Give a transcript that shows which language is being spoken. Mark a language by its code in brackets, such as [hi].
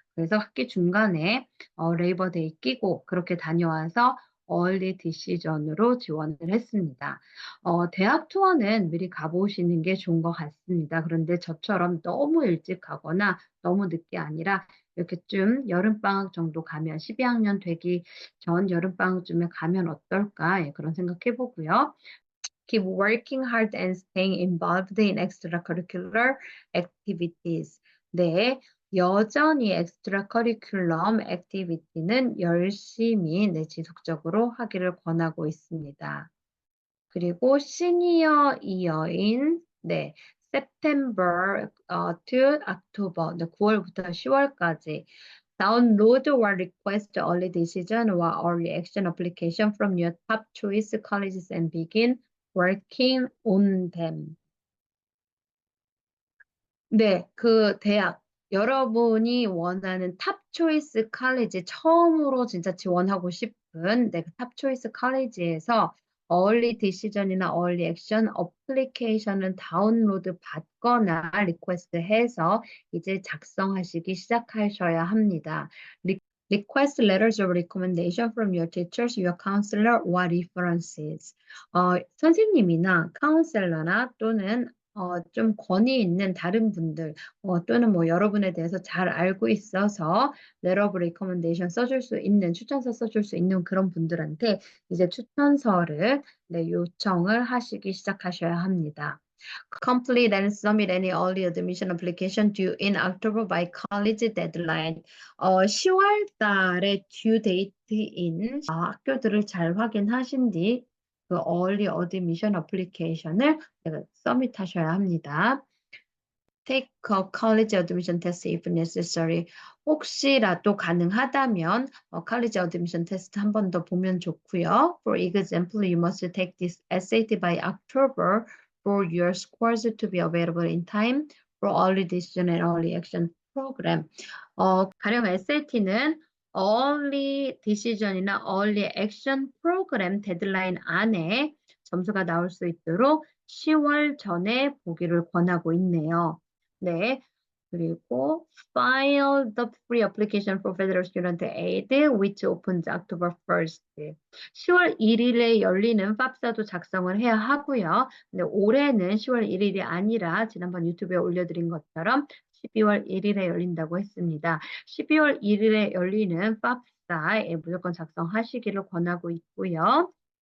[ko] 그래서 학기 중간에 레이버데이 끼고 그렇게 다녀와서 얼리 디시전으로 지원을 했습니다. 대학 투어는 미리 가보시는 게 좋은 것 같습니다. 그런데 저처럼 너무 일찍 가거나 너무 늦게 아니라 이렇게쯤 여름방학 정도 가면 12학년 되기 전 여름방학쯤에 가면 어떨까? 예, 그런 생각해 보고요. [en] Keep working hard and staying involved in extracurricular activities. [ko] 네, 여전히 extra curriculum activity는 열심히 네, 지속적으로 하기를 권하고 있습니다. 그리고 시니어 이어인 네, [en] September to October, [ko] 네, 9월부터 10월까지 [en] download or request early decision or early action application from your top choice colleges and begin working on them. [ko] 네, 그 대학 여러분이 원하는 탑 초이스 칼리지 처음으로 진짜 지원하고 싶은 네, 탑 초이스 칼리지에서 얼리 디시전이나 얼리 액션 어플리케이션을 다운로드 받거나 리퀘스트 해서 이제 작성하시기 시작하셔야 합니다. [en] Request letters of recommendation from your teachers, your counselor, or references. [ko] 선생님이나 카운셀러나 또는 좀 권위 있는 다른 분들 또는 뭐 여러분에 대해서 잘 알고 있어서 letter of recommendation 써줄 수 있는 추천서 써줄 수 있는 그런 분들한테 이제 추천서를 네, 요청을 하시기 시작하셔야 합니다. [en] Complete and submit any early admission application due in October by college deadline. [ko] 10월 달에 due date인 학교들을 잘 확인하신 뒤 그 early admission application을 submit 하셔야 합니다. [en] Take a college admission test if necessary. [ko] 혹시라도 가능하다면 college admission test 한 번 더 보면 좋고요. [en] For example, you must take this SAT by October for your scores to be available in time for early decision and early action program. [ko] 가령 SAT는 early decision이나 early action program 데드라인 안에 점수가 나올 수 있도록 10월 전에 보기를 권하고 있네요. 네. 그리고 [en] file the free application for federal student aid which opens October 1st. [ko] 10월 1일에 열리는 팝사도 작성을 해야 하고요. 근데 올해는 10월 1일이 아니라 지난번 유튜브에 올려드린 것처럼 12월 1일에 열린다고 했습니다. 12월 1일에 열리는 팝사에 무조건 작성하시기를 권하고 있고요.